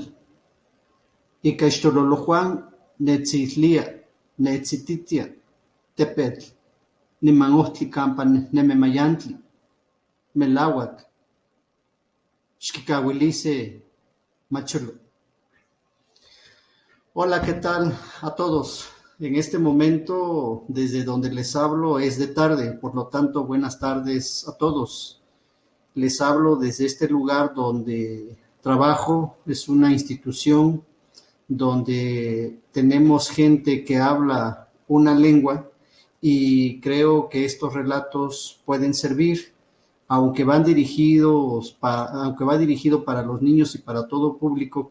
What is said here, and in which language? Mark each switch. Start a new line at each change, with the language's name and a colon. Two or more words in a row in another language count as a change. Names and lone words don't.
Nahuatl languages: Ika ixtololohuan netzihlia, netzititia, tepetl, niman ohtli kampa nehnemi mayantli. Melauak, xkikauiliseh macholo.
Spanish: Hola, ¿qué tal a todos? En este momento, desde donde les hablo, es de tarde, por lo tanto, buenas tardes a todos. Les hablo desde este lugar donde trabajo, es una institución donde tenemos gente que habla una lengua y creo que estos relatos pueden servir, aunque va dirigido para los niños y para todo público.